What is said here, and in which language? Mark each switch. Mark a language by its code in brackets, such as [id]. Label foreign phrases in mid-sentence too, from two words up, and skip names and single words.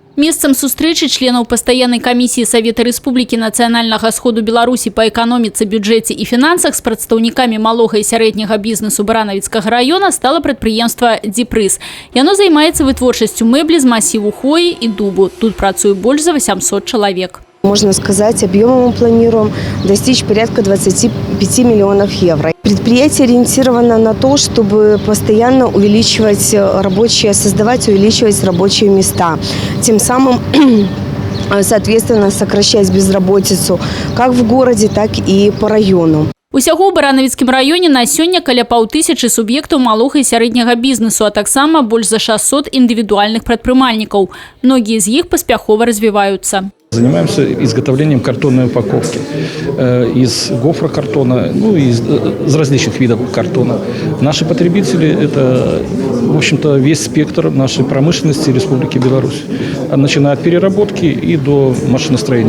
[be] Месцам сустрэчы членаў пастаяннай камісіі Савета Рэспублікі Нацыянальнага сходу Беларусі па эканоміцы, бюджэце і фінансах з прадстаўнікамі малога і сярэдняга бізнесу Баранавіцкага раёна стала прадпрыемства «Дипрыз». Яно займаецца вытворчасцю мэблі з масіву хвоі і дубу. Тут працуе больш за 800 чалавек. [ru] Можно сказать, объемом мы планируем достичь порядка 25 миллионов евро. Предприятие ориентировано на то, чтобы постоянно увеличивать рабочие, создавать, увеличивать рабочие места. Тем самым, соответственно, сокращать безработицу как в городе, так и по району. [be] Усяго ў Баранавіцкім раёне на сёння каля 5000 суб'ектаў малога і сярэдняга бізнесу, а таксама больш за 600 індывідуальных прадпрымальнікаў. Многія з іх паспяхова развіваюцца. [ru] Занимаемся изготовлением картонной упаковки из гофрокартона, из различных видов картона. Наши потребители – это, в общем-то, весь спектр нашей промышленности Республики Беларусь, начиная от переработки и до машиностроения.